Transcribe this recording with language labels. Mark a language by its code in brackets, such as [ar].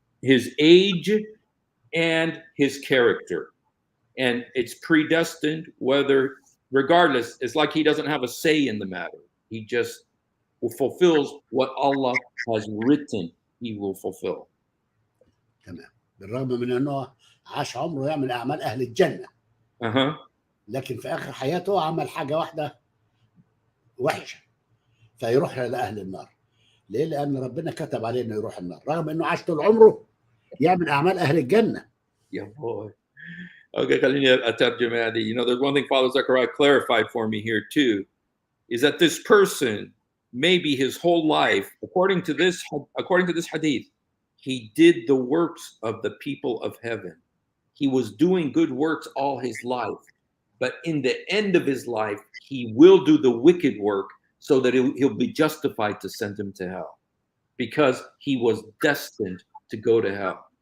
[en] his age, and his character. And it's predestined, regardless. It's like he doesn't have a say in the matter. He just fulfills what Allah has written he will fulfill. [ar] تمام. بالرغم من انه عاش عمره يعمل اعمال اهل الجنه، لكن في اخر حياته عمل حاجه واحده وحشه فيروح لاهل النار. ليه؟ لان ربنا كتب عليه انه يروح النار رغم انه عاش طول عمره يعمل اعمال اهل الجنه. [en] Yeah, boy. [ar] Okay, خليني أترجم هذه. [en] You know, there's one thing Father Zakaria clarified for me here too, is that this person, maybe his whole life, according to this hadith, he did the works of the people of heaven. He was doing good works all his life, but in the end of his life, he will do the wicked work so that he'll be justified to send him to hell, because he was destined to go to hell.